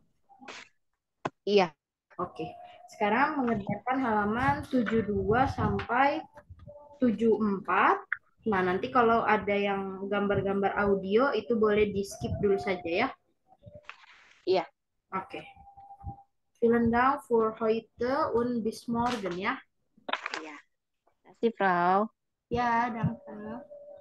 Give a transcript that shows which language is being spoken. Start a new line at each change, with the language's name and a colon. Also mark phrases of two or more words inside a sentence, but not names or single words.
Indonesian: Iya. Oke. Sekarang mengerjakan halaman 72 sampai 74. Nah, nanti kalau ada yang gambar-gambar audio itu boleh di-skip dulu saja ya. Iya. Oke.
German: Vielen Dank für heute und bis morgen ya.
Indonesian: Iya. Terima kasih, Frau. Ya, danke.